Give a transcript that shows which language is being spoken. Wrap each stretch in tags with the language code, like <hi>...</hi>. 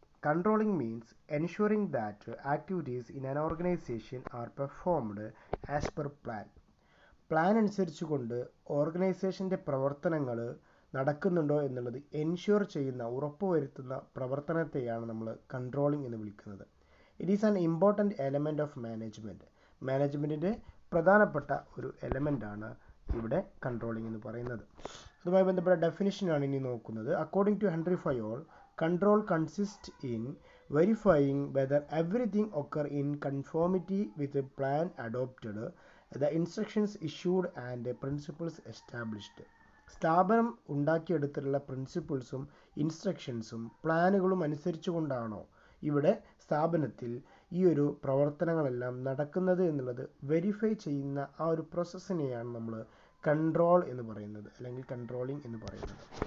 <en>controlling means ensuring that activities in an organization are performed as per plan</en> <ml>അനുസരിച്ചുകൊണ്ട് ഓർഗനൈസേഷൻ്റെ പ്രവർത്തനങ്ങൾ നടക്കുന്നുണ്ടോ എന്നുള്ളത് ensure ചെയ്യുന്ന, ഉറപ്പുവരുത്തുന്ന പ്രവർത്തനത്തെയാണ് നമ്മൾ കൺട്രോളിംഗ് എന്ന് വിളിക്കുന്നത്.</ml> <en>it is an important element of</en> <ml>മാനേജ്മെൻറ്റിൻ്റെ പ്രധാനപ്പെട്ട ഒരു എലമെൻ്റാണ് ഇവിടെ കൺട്രോളിംഗ് എന്ന് പറയുന്നത്. അതുമായി ബന്ധപ്പെട്ട ഡെഫിനിഷനാണ് ഇനി നോക്കുന്നത്.</ml> <en>According to Henry Fayol, control consists in verifying whether everything occur in conformity with the plan adopted, the instructions issued and the principles established.</en> <ml>സ്ഥാപനം ഉണ്ടാക്കിയെടുത്തിട്ടുള്ള പ്രിൻസിപ്പിൾസും ഇൻസ്ട്രക്ഷൻസും പ്ലാനുകളും അനുസരിച്ചുകൊണ്ടാണോ ഇവിടെ സ്ഥാപനത്തിൽ ഈ ഒരു പ്രവർത്തനങ്ങളെല്ലാം നടക്കുന്നത് എന്നുള്ളത് വെരിഫൈ ചെയ്യുന്ന ആ ഒരു പ്രോസസ്സിനെയാണ് നമ്മൾ കൺട്രോൾ എന്ന് പറയുന്നത്, അല്ലെങ്കിൽ കൺട്രോളിംഗ് എന്ന് പറയുന്നത്.</ml>